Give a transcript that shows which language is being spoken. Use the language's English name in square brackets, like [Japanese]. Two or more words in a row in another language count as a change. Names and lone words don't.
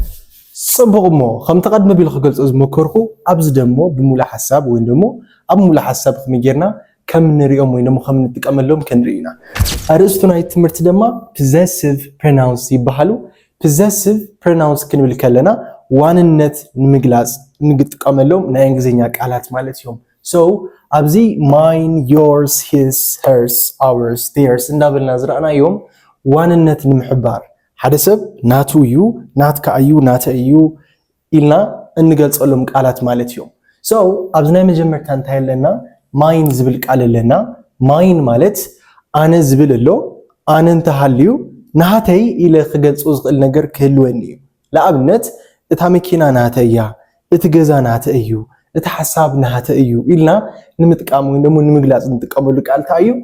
[Tigrinya] ፅቡቕ እሞ ከም ተቐድመ ቢሉ ክገልፆ ዝሞከርኩ ኣብዚ ደሞ ብሙሉእ ሓሳብ ወይ ደሞ ኣብ ሙሉእ ሓሳብ ከመይ ጌርና ከም ንሪኦም ወይ ደሞ ከም ንጥቀመሎም ክንርኢና። ኣርእስቱ ናይ ትምህርቲ ድማ [English] possessive pronouns [Tigrinya] ይበሃሉ። [English] possessive pronouns [Tigrinya] ክንብል ከለና ዋንነት ንምግላጽ ንጥቀመሎም ናይ እንግሊዝኛ ቃላት ማለት እዮም። so ኣብዚ [English] mine yours his hers ours theirs [Tigrinya] እንዳበልና ዝረኣናዮም ዋንነት ንምሕባር ሓደ ሰብ ናቱ እዩ ናትካ እዩ ናተ እዩ ኢልና እንገልጸሎም ቃላት ማለት እዮም። so ኣብዚ ናይ መጀመርታ እንታይ ኣለና? ማይን ዝብል ቃል ኣለና። ማይን ማለት ኣነ ዝብል ኣሎ ኣነ እንተሃልዩ ናተይ ኢለ ክገልጾ ዝኽእል ነገር ክህልወኒ እዩ። ለኣብነት እታ መኪና ናተ እያ፣ እቲ ገዛ ናተ እዩ፣ እቲ ሓሳብ ናተ እዩ ኢልና ንምጥቃም ወይ ደሞ ንምግላጽ እንጥቀመሉ ቃል እንታይ እዩ?